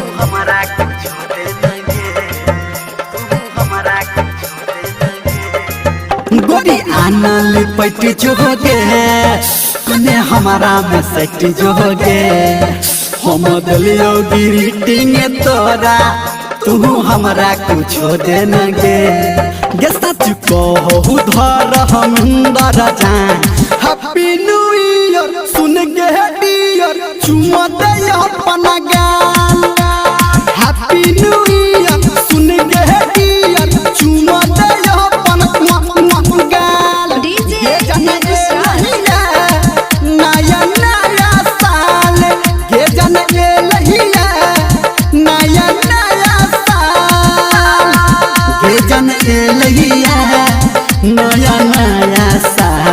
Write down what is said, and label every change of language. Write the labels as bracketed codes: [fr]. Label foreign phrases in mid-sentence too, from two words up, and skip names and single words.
[anp] गोरी आना लिपट जो गे कने हमरा में सट जो गे हम दिलियो ग्रीटिंग तोरा तू हमरा कुछ दे न गे सच कहू धर हमिंदर जान। [en] Happy New Year [anp] सुन गे डियर चुमा दे अपना गाल। [en] Happy New Year [anp] सुन गे डियर चुमा दे अपना गाल। डीजे नया नया साल गे जान एलैया नया नया साल गे जान एलैया नया नया साल।